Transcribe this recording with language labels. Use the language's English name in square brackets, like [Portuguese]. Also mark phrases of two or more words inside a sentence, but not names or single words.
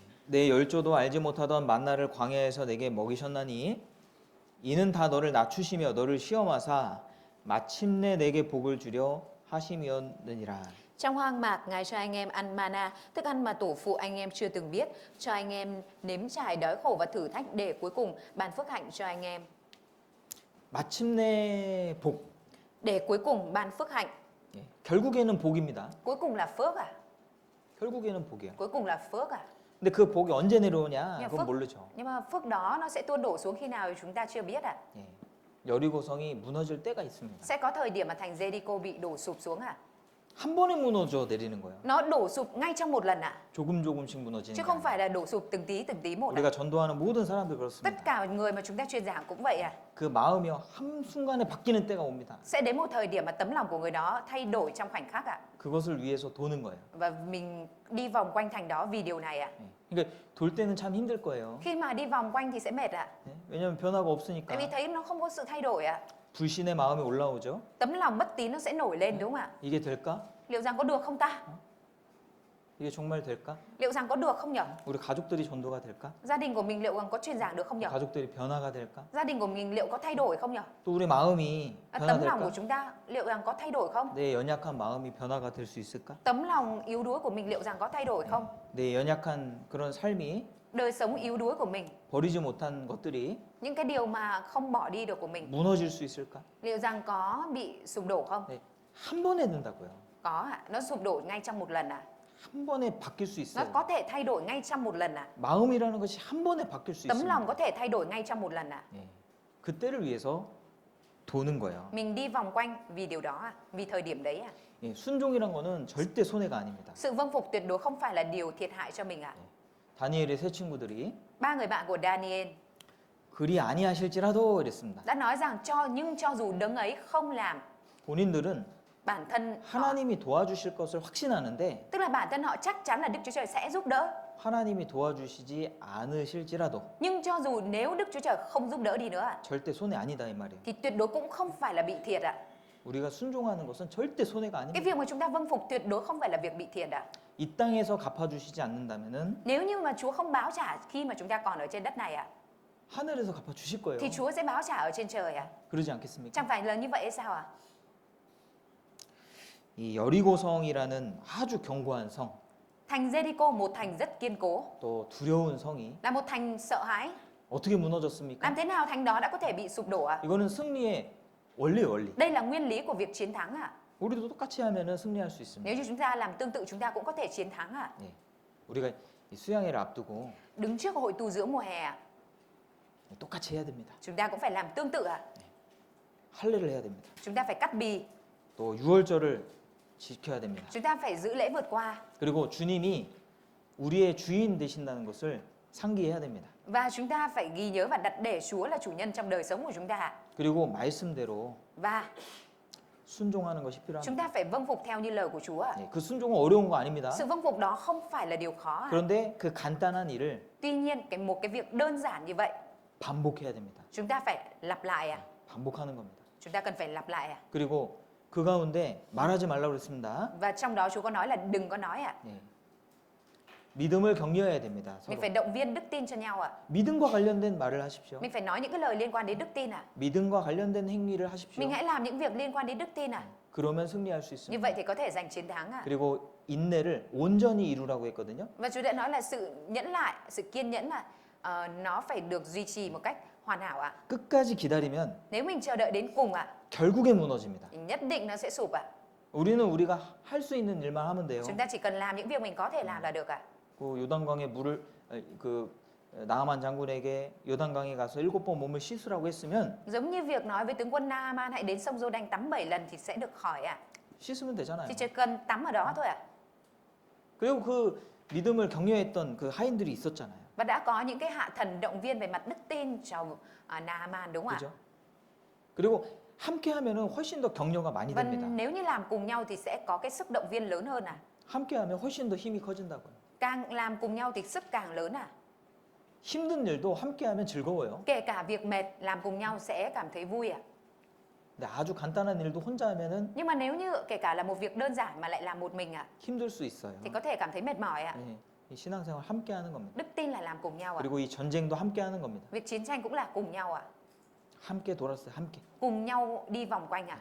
[Korean] 내 열조도 알지 못하던 만나를 광야에서 내게 먹이셨나니 이는 다 너를 낮추시며 너를 시험하사 마침내 내게 복을 주려 하심이었느니라. [Vietnamese] Trong hoang mạc, Ngài cho anh em ăn mana, thức ăn mà tổ phụ anh em chưa từng biết, cho anh em nếm trải đói khổ và thử thách để cuối cùng ban phước hạnh cho anh em. [Korean] 마침내 복. [Vietnamese] Để cuối cùng ban phước hạnh. [Korean] 예, 결국에는 복입니다. [Vietnamese] Cuối cùng là phước à? [Korean] 결국에는 복이에요. [Vietnamese] Cuối cùng là phước à? [Korean] 근데 그 복이 언제 내려오냐? [Vietnamese] Nhưng [Korean] 그건 모르죠. [Vietnamese] nhưng mà phước đó nó sẽ tuôn đổ xuống khi nào thì chúng ta chưa biết à? [Korean] 예, 여리고성이 무너질 때가 있습니다. [Vietnamese] Sẽ có thời điểm mà thành Jericho bị đổ sụp xuống à? [Korean] 한 번에 무너져 내리는 거예요. [Vietnamese] Nó đổ sụp ngay trong một lần à? [Korean] 조금씩 무너지는 [Vietnamese] Chứ [Korean] 게 [Vietnamese] không [Korean] 아니에요. [Vietnamese] phải là đổ sụp từng tí một à? [Korean] 우리가 전도하는 모든 사람들 그렇습니다. [Vietnamese] Tất cả người mà chúng ta truyền giảng cũng vậy à? [Korean] 그 마음이 한순간에 바뀌는 때가 옵니다. [Vietnamese] Sẽ đến một thời điểm mà tấm lòng của người đó thay đổi trong khoảnh khắc ạ. [Korean] 그것을 위해서 도는 거예요. [Vietnamese] Và mình đi vòng quanh thành đó vì điều này ạ. [Korean] 예. 그러니까 돌 때는 참 힘들 거예요. [Vietnamese] Khi mà đi vòng quanh thì sẽ mệt ạ. [Korean] 예. 왜냐하면 변화가 없으니까. [Vietnamese] Tại vì thấy nó không có sự thay đổi ạ. [Korean] 불신의 마음이 올라오죠. [Vietnamese] Tấm lòng bất tín nó sẽ nổi lên đúng không ạ? [Korean] 이게 될까? [Vietnamese] Liệu rằng có được không ta? [Korean] 이게 정말 될까? [Vietnamese] Liệu rằng có được không nhở? [Korean] 우리 가족들이 전도가 될까? [Vietnamese] Gia đình của mình liệu rằng có truyền giảng được không nhở? [Korean] 가족들이 변화가 될까? [Vietnamese] Gia đình của mình liệu có thay đổi không nhở? [Korean] 또 우리 마음이 [Vietnamese] Tấm lòng của [Korean] 변화될까? [Vietnamese] chúng ta liệu rằng có thay đổi không? [Korean] 내 연약한 마음이 변화가 될 수 있을까? [Vietnamese] Tấm lòng yếu đuối của mình liệu rằng có thay đổi không? [Korean] 내 연약한 그런 삶이 [Vietnamese] Đời sống yếu đuối của mình, [Korean] 버리지 못한 것들이 [Vietnamese] những cái điều mà không bỏ đi được của mình, [Korean] 무너질 수 있을까? [Vietnamese] liệu rằng có bị sụp đổ không? [Korean] 네, 한 번에 된다고요. [Vietnamese] Có ạ, nó sụp đổ ngay trong một lần ạ. [Korean] 한 번에 바뀔 수 [Vietnamese] Nó [Korean] 있어요. [Vietnamese] có thể thay đổi ngay trong một lần ạ. [Korean] 마음이라는 것이 한 번에 바뀔 수 [Vietnamese] Tấm lòng [Korean] 있습니다. [Vietnamese] có thể thay đổi ngay trong một lần ạ. [Korean] 예, 그때를 위해서 도는 거예요. [Vietnamese] Mình đi vòng quanh vì điều đó ạ, vì thời điểm đấy ạ. [Korean] 예, 순종이란 거는 절대 손해가 아닙니다. [Vietnamese] Sự vâng phục tuyệt đối không phải là điều thiệt hại cho mình ạ. [Korean] 다니엘의 세 친구들이 [Vietnamese] Ba người bạn của Daniel [Korean] 그리 아니하실지라도 이랬습니다. [Vietnamese] đã nói rằng cho dù đấng ấy không làm, [Korean] 본인들은 [Vietnamese] bản thân họ, [Korean] 하나님이 도와주실 것을 확신하는데 [Vietnamese] tức là bản thân họ chắc chắn là Đức Chúa Trời sẽ giúp đỡ. [Korean] 하나님이 도와주시지 않으실지라도 [Vietnamese] Nhưng cho dù nếu Đức Chúa Trời không giúp đỡ đi nữa ạ, [Korean] 절대 손해 아니다 이 말이에요. [Vietnamese] thì tuyệt đối cũng không phải là bị thiệt ạ. [Korean] 우리가 순종하는 것은 절대 손해가 [Vietnamese] Cái [Korean] 아닙니다. [Vietnamese] việc mà chúng ta vâng phục tuyệt đối không phải là việc bị thiệt ạ. [Korean] 이 땅에서 갚아주시지 않는다면은 [Vietnamese] Nếu như mà Chúa không báo trả khi mà chúng ta còn ở trên đất này ạ, [Korean] 하늘에서 갚아주실 거예요. [Vietnamese] thì Chúa sẽ báo trả ở trên trời ạ. [Korean] 그러지 않겠습니까? [Vietnamese] Chẳng phải là như vậy hay sao ạ? [Korean] 이 여리고성이라는 아주 견고한 성, [Vietnamese] Thành Jericho, một thành rất kiên cố, [Korean] 또 두려운 성이 [Vietnamese] là một thành sợ hãi. [Korean] 어떻게 무너졌습니까? [Vietnamese] Làm thế nào thành đó đã có thể bị sụp đổ ạ? [Korean] 이거는 승리의 원리. [Vietnamese] Đây là nguyên lý của việc chiến thắng ạ. [Korean] 우리도 똑같이 하면은 승리할 수 있습니다. [Vietnamese] Nếu như chúng ta làm tương tự chúng ta cũng có thể chiến thắng ạ. [Korean] 예. 우리가 이 수양회를 앞두고 [Vietnamese] Đứng trước hội tu giữa mùa hè ạ, [Korean] 똑같이 해야 됩니다. [Vietnamese] chúng ta cũng phải làm tương tự ạ. [Korean] 할례를 해야 됩니다. [Vietnamese] Chúng ta phải cắt bì, [Korean] 또 유월절을 지켜야 됩니다. [Vietnamese] chúng ta phải giữ lễ vượt qua. [Korean] 그리고 주님이 우리의 주인 되신다는 것을 상기해야 됩니다. [Vietnamese] Và chúng ta phải ghi nhớ và đặt để Chúa là chủ nhân trong đời sống của chúng ta ạ. [Korean] 그리고 말씀대로 [Vietnamese] Và [Korean] 순종하는 것이 [Vietnamese] chúng [Korean] 필요합니다. [Vietnamese] ta phải vâng phục theo như lời của Chúa ạ. [Korean] 예, 그 순종은 어려운 거 아닙니다. [Vietnamese] Sự vâng phục đó không phải là điều khó ạ. [Korean] 그런데 그 간단한 일을 [Vietnamese] Tuy nhiên một cái việc đơn giản như vậy [Korean] 반복해야 됩니다. [Vietnamese] chúng ta phải lặp lại ạ. [Korean] 반복하는 겁니다. [Vietnamese] Chúng ta cần phải lặp lại ạ. [Korean] 그리고 그 가운데 말하지 말라고 그랬습니다. [Vietnamese] Và trong đó Chúa có nói là đừng có nói ạ. [Korean] 예. 믿음을 격려해야 됩니다. [Vietnamese] Mình [Korean] 서로. [Vietnamese] phải động viên đức tin cho nhau ạ. [Korean] 믿음과 관련된 말을 하십시오. [Vietnamese] Mình phải nói những cái lời liên quan đến đức tin ạ. [Korean] 믿음과 관련된 행위를 하십시오. [Vietnamese] Mình hãy làm những việc liên quan đến đức tin ạ. [Korean] 그러면 승리할 수 [Vietnamese] Như [Korean] 있습니다. [Vietnamese] vậy thì có thể giành chiến thắng ạ. [Korean] 그리고 인내를 온전히 이루라고 했거든요. [Vietnamese] Và Chúa đã nói là sự nhẫn lại, sự kiên nhẫn là nó phải được duy trì một cách hoàn hảo ạ. [Korean] 끝까지 기다리면 [Vietnamese] Nếu mình chờ đợi đến cùng ạ, [Korean] 결국에 무너집니다. [Vietnamese] thì nhất định nó sẽ sụp ạ. [Korean] 우리는 우리가 할 수 있는 일만 하면 돼요. [Vietnamese] Chúng ta chỉ cần làm những việc mình có thể làm là được ạ. [Korean] 그 요단강에 물을 그 나아만 장군에게 요단강에 가서 7번 몸을 씻으라고 했으면 [Vietnamese] Giống như việc nói với tướng quân Naaman hãy đến sông Giô-đanh tắm 7 lần thì sẽ được khỏi ạ. [Korean] 씻으면 되잖아요. [Vietnamese] Thì chỉ cần tắm ở đó thôi ạ. [Korean] 그리고 그 믿음을 격려했던 그 하인들이 있었잖아요. [Vietnamese] Và đã có những cái hạ thần động viên về mặt đức tin cho Naaman đúng không [Korean] 그죠? [Vietnamese] ạ? [Korean] 그리고 함께 하면은 훨씬 더 격려가 많이 [Vietnamese] Và [Korean] 됩니다. [Vietnamese] nếu như làm cùng nhau thì sẽ có cái sức động viên lớn hơn ạ. [Korean] 함께 하면 훨씬 더 힘이 커진다고요. [Vietnamese] Càng làm cùng nhau thì sức càng lớn ạ. [Korean] 힘든 일도 함께 하면 즐거워요. [Vietnamese] Kể cả việc mệt làm cùng nhau sẽ cảm thấy vui ạ. [Korean] 근데 아주 간단한 일도 혼자 하면은 [Vietnamese] Nhưng mà nếu như kể cả là một việc đơn giản mà lại làm một mình ạ [Korean] 힘들 수 있어요. [Vietnamese] thì có thể cảm thấy mệt mỏi ạ. [Korean] 네. 이 신앙생활 함께 하는 겁니다. [Vietnamese] Đức tin là làm cùng nhau ạ. [Korean] 그리고 이 전쟁도 함께 하는 겁니다. [Vietnamese] Việc chiến tranh cũng là cùng nhau ạ. [Korean] 함께 돌았어요. 함께. [Vietnamese] Cùng nhau đi vòng quanh ạ.